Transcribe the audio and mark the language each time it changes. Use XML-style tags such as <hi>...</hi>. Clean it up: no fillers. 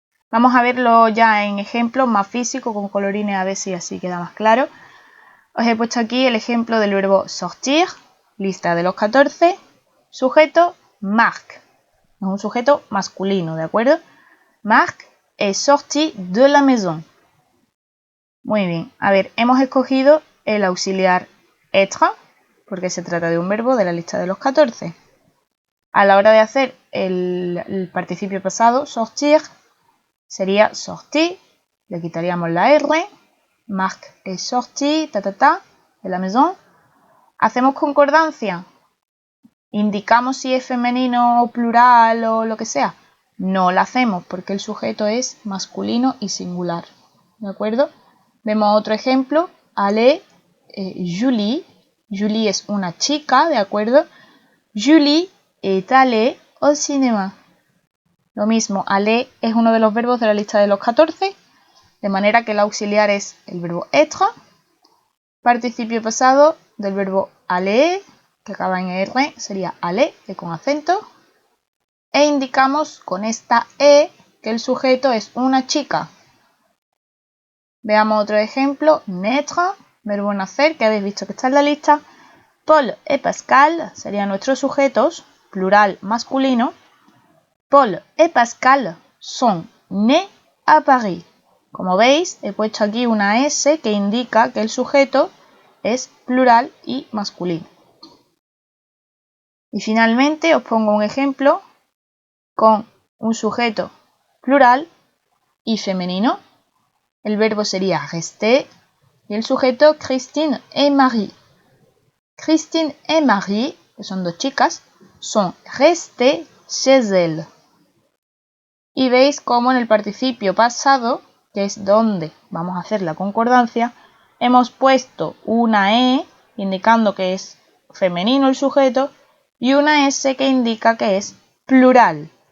<es>Vamos a verlo ya en ejemplos más físicos con colorines a ver si así queda más claro. Os he puesto aquí el ejemplo del verbo sortir, lista de los 14, sujeto Marc, es un sujeto masculino, ¿de acuerdo?</es> <fr>Marc est sorti de la maison.</fr> <es>Muy bien, a ver, hemos escogido el auxiliar être, porque se trata de un verbo de la lista de los 14. A la hora de hacer el participio pasado, sortir, sería sorti, le quitaríamos la R,</es> <fr>Marc est sorti, de la maison.</fr> <es>Hacemos concordancia, indicamos si es femenino o plural o lo que sea. No la hacemos porque el sujeto es masculino y singular, ¿de acuerdo? Vemos otro ejemplo, allez, Julie. Julie es una chica, ¿de acuerdo?</es> <fr>Julie est allée au cinéma.</fr> <es>Lo mismo, aller es uno de los verbos de la lista de los 14, de manera que el auxiliar es el verbo être, participio pasado del verbo aller, que acaba en R, sería aller, con acento, e indicamos con esta E que el sujeto es una chica. Veamos otro ejemplo, naître, verbo nacer, que habéis visto que está en la lista. Paul et Pascal serían nuestros sujetos, plural masculino.</es> <fr>Paul et Pascal sont nés à Paris.</fr> <es>Como veis, he puesto aquí una S que indica que el sujeto es plural y masculino. Y finalmente os pongo un ejemplo con un sujeto plural y femenino. El verbo sería rester y el sujeto Christine et Marie.</es> <fr>Christine et Marie,</fr> <es>que son dos chicas,</es> <fr>sont restées chez elles.</fr> <es>Y veis cómo en el participio pasado, que es donde vamos a hacer la concordancia, hemos puesto una E indicando que es femenino el sujeto y una S que indica que es plural.</es>